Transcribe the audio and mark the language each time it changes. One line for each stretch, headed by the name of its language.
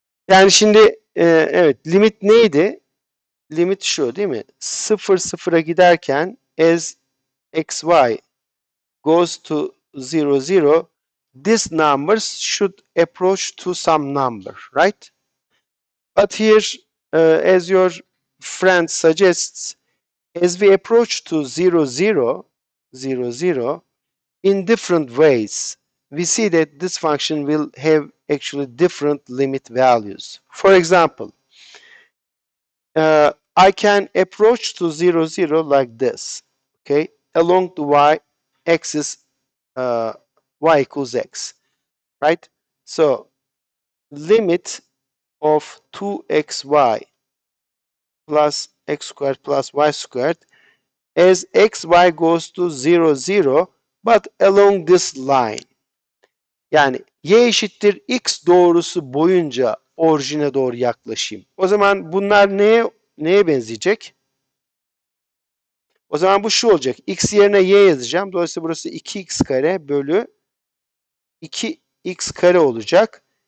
Turkish: Yani şimdi evet, limit neydi? Limit şu, değil mi? Sıfır sıfıra giderken
English: as xy goes to zero zero, these numbers should approach to some number, right? But here, as your friend suggests, as we approach to zero zero, in different ways, we see that this function will have actually different limit values. For example, I can approach to zero zero like this, okay, along the y-axis, y equals x, right? So limit of 2xy plus x squared plus y squared as xy goes to zero zero, but along this line.
Turkish: Yani y eşittir x doğrusu boyunca orijine doğru yaklaşayım. O zaman bunlar neye benzeyecek? O zaman bu şu olacak. X yerine y yazacağım. Dolayısıyla burası 2x kare bölü 2x kare olacak.